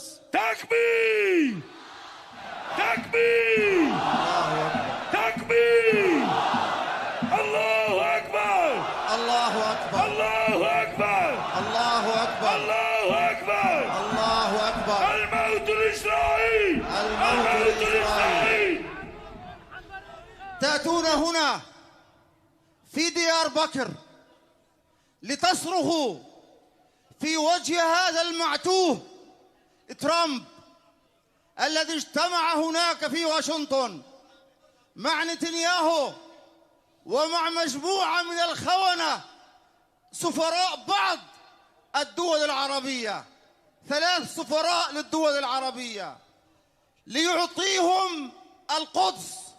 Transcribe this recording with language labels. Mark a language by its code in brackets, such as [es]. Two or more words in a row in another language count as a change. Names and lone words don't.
[ar] تكبير! تكبير! تكبير! الله أكبر! الله أكبر! الله أكبر! الله أكبر! الله أكبر! الله أكبر! الموت لإسرائيل! الموت لإسرائيل! تأتون هنا في ديار بكر لتصرخوا في وجه هذا المعتوه ترامب الذي اجتمع هناك في واشنطن مع نتنياهو ومع مجموعة من الخونة سفراء بعض الدول العربية، 3 سفراء للدول العربية، ليعطيهم القدس.